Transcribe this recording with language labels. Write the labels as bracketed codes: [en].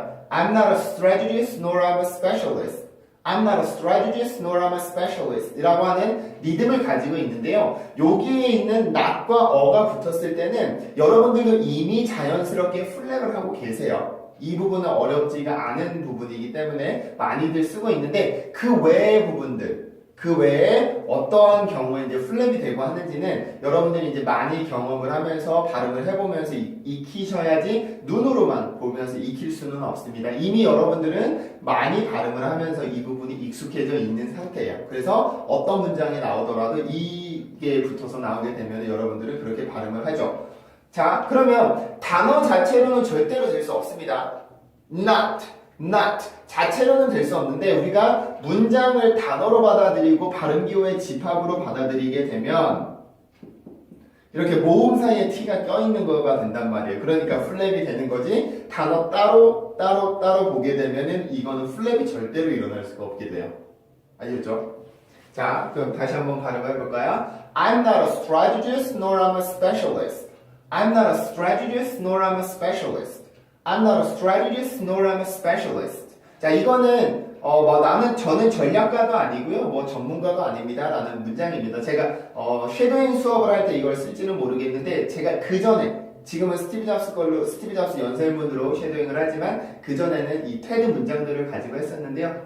[en] I'm not a strategist nor I'm a specialist. I'm not a strategist nor I'm a specialist [ko] 이라고 하는 리듬을 가지고 있는데요. 여기에 있는 not과 어가 붙었을 때는 여러분들도 이미 자연스럽게 플랩을 하고 계세요. 이 부분은 어렵지가 않은 부분이기 때문에 많이들 쓰고 있는데 그 외의 부분들, 그 외에 어떠한 경우에 이제 플랩이 되고 하는지는 여러분들이 이제 많이 경험을 하면서 발음을 해보면서 익히셔야지 눈으로만 보면서 익힐 수는 없습니다. 이미 여러분들은 많이 발음을 하면서 이 부분이 익숙해져 있는 상태예요. 그래서 어떤 문장이 나오더라도 이게 붙어서 나오게 되면 여러분들은 그렇게 발음을 하죠. 자, 그러면 단어 자체로는 절대로 될 수 없습니다. not 자체로는 될 수 없는데 우리가 문장을 단어로 받아들이고 발음기호의 집합으로 받아들이게 되면 이렇게 모음 사이에 t가 껴있는 거가 된단 말이에요. 그러니까 플랩이 되는 거지 단어 따로 보게 되면은 이거는 플랩이 절대로 일어날 수가 없게 돼요. 아시겠죠? 자, 그럼 다시 한번 발음해 볼까요? [en] I'm not a strategist nor I'm a specialist. I'm not a strategist nor I'm a specialist. I'm not a strategist nor I'm a specialist. [ko] 자, 이거는 저는 전략가도 아니고요, 뭐 전문가도 아닙니다라는 문장입니다. 제가 쉐도잉 수업을 할 때 이걸 쓸지는 모르겠는데 제가 그 전에 지금은 스티브 잡스 연설문으로 쉐도잉을 하지만 그 전에는 이 테드 문장들을 가지고 했었는데요.